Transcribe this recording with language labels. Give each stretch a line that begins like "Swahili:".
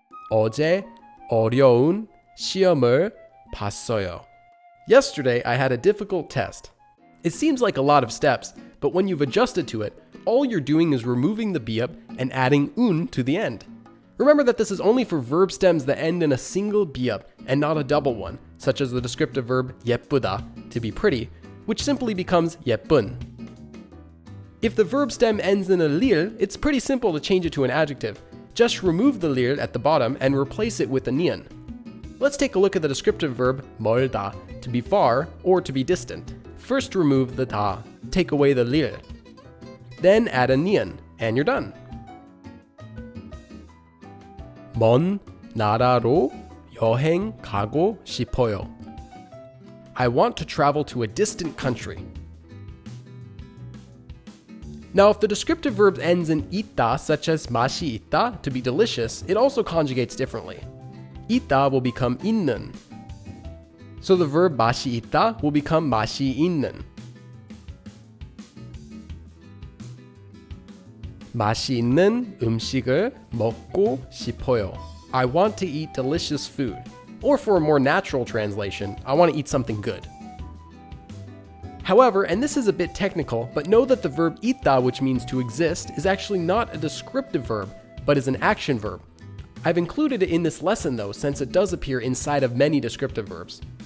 Korean: 어제 어려운 시험을 봤어요.
English: Yesterday, I had a difficult test. It seems like a lot of steps, but when you've adjusted to it, all you're doing is removing the biup and adding un to the end. Remember that this is only for verb stems that end in a single biup and not a double one, such as the descriptive verb 예쁘다, to be pretty, which simply becomes 예쁜. If the verb stem ends in a lir, it's pretty simple to change it to an adjective. Just remove the lir at the bottom and replace it with a nian. Let's take a look at the descriptive verb 멀다, to be far or to be distant. First remove the 다, take away the 릴. Then add a nian, and you're done.
Korean: 먼 나라로 여행 가고 싶어요.
English: I want to travel to a distant country. Now, if the descriptive verb ends in 있다, such as 맛이 있다, to be delicious, it also conjugates differently. 있다 will become 있는. So the verb 맛이 있다 will become 맛이 있는.
Korean: 맛이 있는 음식을 먹고 싶어요.
English: I want to eat delicious food. Or for a more natural translation, I want to eat something good. However, and this is a bit technical, but know that the verb 있다, which means to exist, is actually not a descriptive verb, but is an action verb. I've included it in this lesson though, since it does appear inside of many descriptive verbs.